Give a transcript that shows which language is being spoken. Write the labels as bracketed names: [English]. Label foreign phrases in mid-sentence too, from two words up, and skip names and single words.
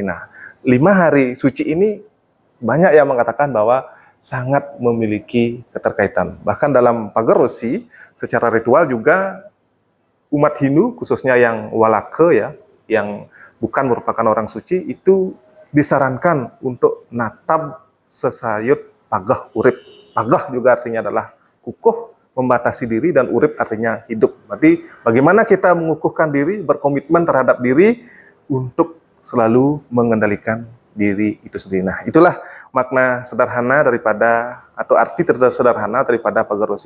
[Indonesian] Nah, 5 hari suci ini banyak yang mengatakan bahwa sangat memiliki keterkaitan. Bahkan dalam Pagar Wesi, secara ritual juga umat Hindu, khususnya yang Walake ya, yang bukan merupakan orang suci, itu disarankan untuk [Balinese] natab sesayut pagah urip. [Indonesian] Pagah juga artinya adalah kukuh, membatasi diri, dan urip artinya hidup. Berarti bagaimana kita mengukuhkan diri, berkomitmen terhadap diri untuk selalu mengendalikan diri itu sendiri. Nah, itulah makna sederhana daripada, atau arti sederhana daripada Pagar Wesi.